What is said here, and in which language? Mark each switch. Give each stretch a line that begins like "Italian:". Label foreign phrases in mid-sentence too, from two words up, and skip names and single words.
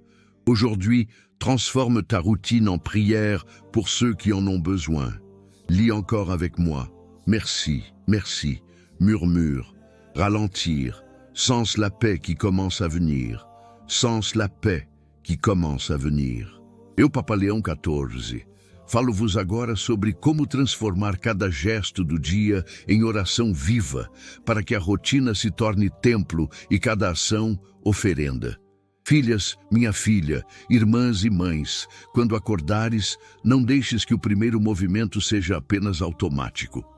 French: Aujourd'hui, transforme ta routine en prière pour ceux qui en ont besoin. Lis encore avec moi. Merci, merci. Murmure, ralentir. Sens la paix qui commence à venir. Sens la paix qui commence à venir.
Portuguese: Eu, Papa Leão XIV, falo-vos agora sobre como transformar cada gesto do dia em oração viva, para que a rotina se torne templo e cada ação oferenda. Filhas, minha filha, irmãs e mães, quando acordares, não deixes que o primeiro movimento seja apenas automático.